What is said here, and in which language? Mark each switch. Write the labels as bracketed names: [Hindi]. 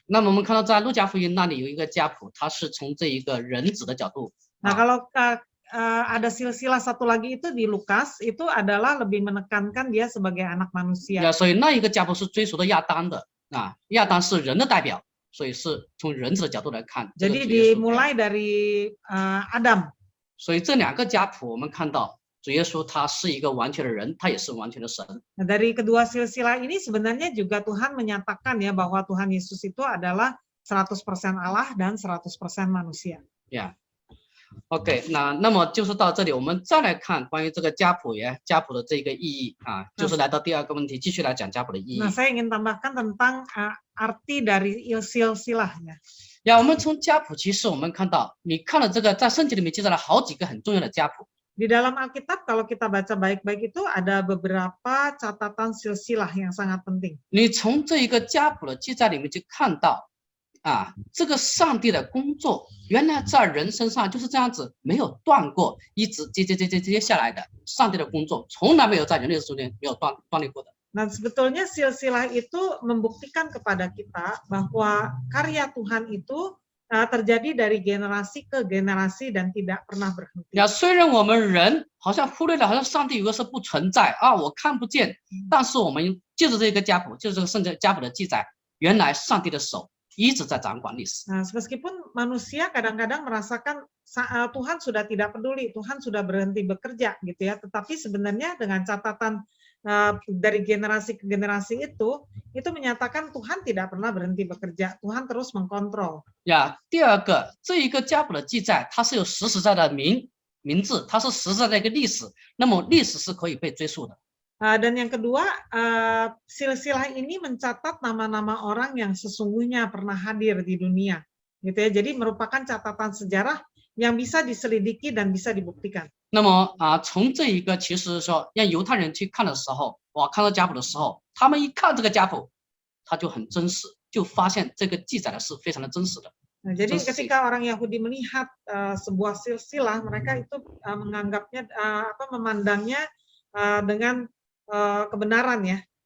[Chinese] 那么我们看到在路加福音那里有一个家谱，它是从这一个人子的角度。 [Indonesian] Nah kalau ada silsilah satu lagi itu di Lukas, itu adalah lebih menekankan dia sebagai anak manusia. [Chinese] 所以那一个家谱是追溯的亚当的，亚当是人的代表，所以是从人子的角度来看。 [Indonesian] Jadi dimulai dari Adam. [Chinese] 所以这两个家谱我们看到主耶稣他是一个完全的人，他也是完全的神。 [Indonesian] Nah, dari kedua silsilah ini sebenarnya juga Tuhan menyatakan ya bahwa Tuhan Yesus itu adalah 100% Allah dan 100% manusia. [Chinese] OK， 那么就是到这里，我们再来看关于这个家谱的这个意义就是来到第二个问题，继续来讲家谱的意义。 [Indonesian] Nah, saya ingin tambahkan tentang arti dari silsilahnya. [Chinese] 我们从家谱，其实我们看到，你看了这个在圣经里面记载了好几个很重要的家谱。 [Indonesian] Di dalam Alkitab kalau kita baca baik-baik itu ada beberapa catatan silsilah yang sangat penting. [Chinese] 你从这一个家谱的记载里面就看到，这个上帝的工作原来在人身上就是这样子，没有断过，一直接下来的。上帝的工作从来没有在人类中间没有断裂过的。 [Indonesian] Nah, sebetulnya silsilah itu membuktikan kepada kita bahwa karya Tuhan itu terjadi dari generasi ke generasi dan tidak pernah berhenti. [Chinese] 虽然我们人好像忽略了，好像上帝有个是不存在我看不见，但是我们就是这个家谱，就是这个圣经家谱的记载，原来上帝的手一直在掌管历史。 [Indonesian] Nah, meskipun manusia kadang-kadang merasakan Tuhan sudah tidak peduli, Tuhan sudah berhenti bekerja gitu ya, tetapi sebenarnya dengan catatan dari generasi ke generasi itu menyatakan Tuhan tidak pernah berhenti bekerja, Tuhan terus mengkontrol. [Chinese] 第二个，这一个家谱的记载，它是有实实在在的名名字，它是实在的一个历史，那么历史是可以被追溯的。 [Indonesian] Dan yang kedua, silsilah ini mencatat nama-nama orang yang sesungguhnya pernah hadir di dunia, gitu ya. Jadi merupakan catatan sejarah yang bisa diselidiki dan bisa dibuktikan. [Chinese] 那么从这一个其实说让犹太人去看的时候，看到家谱的时候，他们一看这个家谱，他就很真实，就发现这个记载的是非常的真实的。 [Indonesian] Nah, jadi ketika orang Yahudi melihat sebuah silsilah, mereka itu menganggapnya memandangnya dengan kebenaran ya.